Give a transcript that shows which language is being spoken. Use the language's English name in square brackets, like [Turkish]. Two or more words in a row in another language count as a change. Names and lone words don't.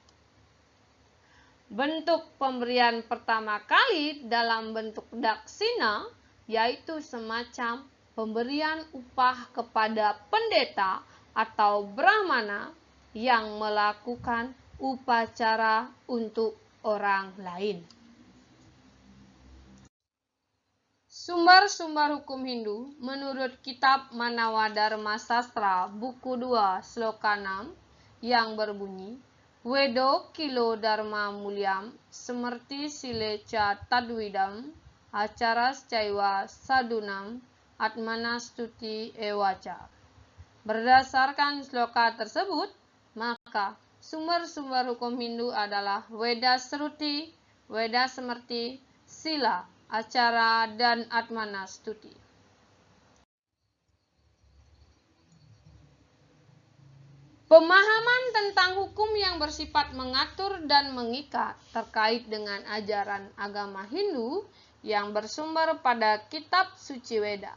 [Indonesian] Bentuk pemberian pertama kali dalam bentuk daksina yaitu semacam pemberian upah kepada pendeta atau brahmana yang melakukan upacara untuk orang lain. Sumber-sumber hukum Hindu menurut kitab Manawadharma Sastra buku 2 sloka 6 yang berbunyi [Sanskrit] वेदोऽखिलो धर्ममूलं स्मृतिशीले च तद्विदाम् आचारश्चैव साधूनामात्मनस्तुष्टिरेव च. [Indonesian] Berdasarkan sloka tersebut, maka sumber-sumber hukum Hindu adalah Veda Sruti, Veda Semerti, Sila, Acara, dan Atmanastuti. Pemahaman tentang hukum yang bersifat mengatur dan mengikat terkait dengan ajaran agama Hindu yang bersumber pada kitab suci Veda.